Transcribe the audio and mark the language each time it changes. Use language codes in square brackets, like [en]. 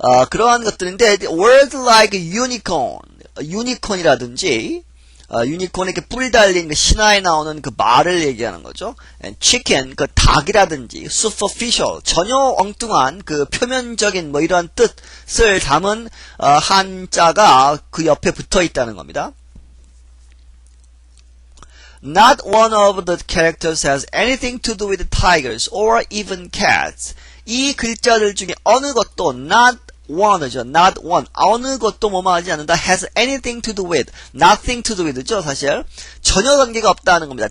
[ko] 그러한 것들인데 [en] words like unicorn, [ko] 유니콘이라든지 유니콘에 이렇게 뿔 달린 그 신화에 나오는 그 말을 얘기하는 거죠. chicken, 그 닭이라든지 superficial, 전혀 엉뚱한 그 표면적인 뭐 이러한 뜻을 담은 한자가 그 옆에 붙어 있다는 겁니다. [en] Not one of the characters has anything to do with tigers or even cats. [ko] 이 글자들 중에 어느 것도 [en] not one [ko] 이죠. [en] not one. [ko] 어느 것도 뭐뭐 하지 않는다. [en] has anything to do with. nothing to do with죠. [ko] 사실 전혀 관계가 없다는 겁니다.